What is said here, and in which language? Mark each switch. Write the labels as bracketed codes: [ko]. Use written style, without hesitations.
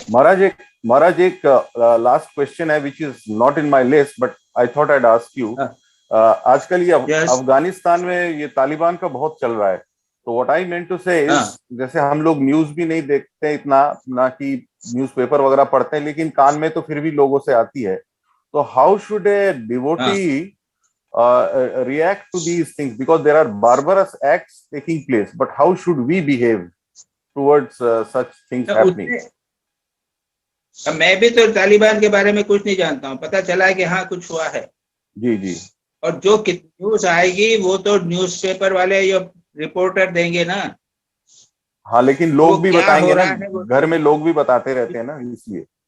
[en] महाराज, [hi] एक last question है [en] Which is not in my list, but I thought I'd ask you. [hi] आजकल ये अफगानिस्तान में ये तालिबान का बहुत चल रहा है, तो [en] what I meant to say is, [hi] जैसे हम लोग न्यूज भी नहीं देखते इतना, ना कि न्यूज़पेपर वगैरह पढ़ते हैं, लेकिन कान में तो फिर भी लोगों से आती है। [en] तो how should a devotee react to these things, because there are barbarous acts taking place, but how should we behave towards such things happening? [hi] मैं भी तो तालिबान के बारे में कुछ नहीं जानता हूँ, पता चला कि हाँ कुछ हुआ है। जी जी। और जो न्यूज आएगी वो तो न्यूज़पेपर वाले जो रिपोर्टर देंगे ना। हाँ, लेकिन लोग भी बताएंगे ना, घर में लोग भी बताते रहते हैं ना, इसलिए